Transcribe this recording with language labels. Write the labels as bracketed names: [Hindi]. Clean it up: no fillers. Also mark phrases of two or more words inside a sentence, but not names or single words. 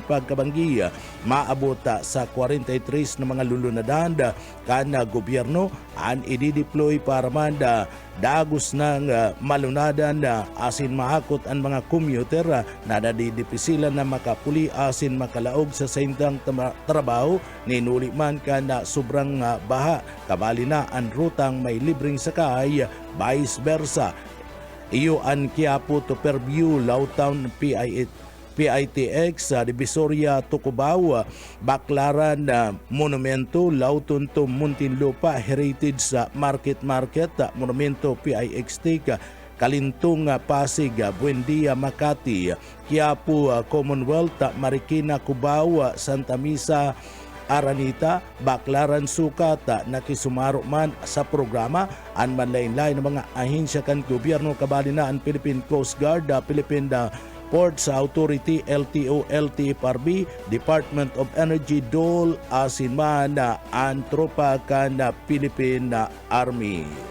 [Bikol] pagkabanggi, maabot sa 43 na mga lulunadan kana gobyerno ang i-deploy para manda dagos ng malunadan, asin mahakot ang mga commuter na nadidipisilan na makapuli, asin makalaog sa saintang trabaho ninuli man ka na sobrang baha, kabali na ang rutang may libreng sakay, [English] vice versa. [Bikol] Iyo ang Quiapo to Fairview, Lawtown, PITX, Divisoria, Tucubao, Baclaran, Monumento, Lawton to Muntinlupa, Heritage Market, Monumento, PIXT, Kalintong, Pasig, Buendia, Makati, Quiapo, Commonwealth, Marikina, Cubao, Santa Misa, Aranita, Baclaran, Sukat, nakisumaro man sa programa ang manlain-lain ng mga ahinsya kan gobyerno, kabali na ang Philippine Coast Guard, Philippine Ports Authority, LTO, LTFRB, Department of Energy, DOL, asin man ang tropa kan Philippine Army.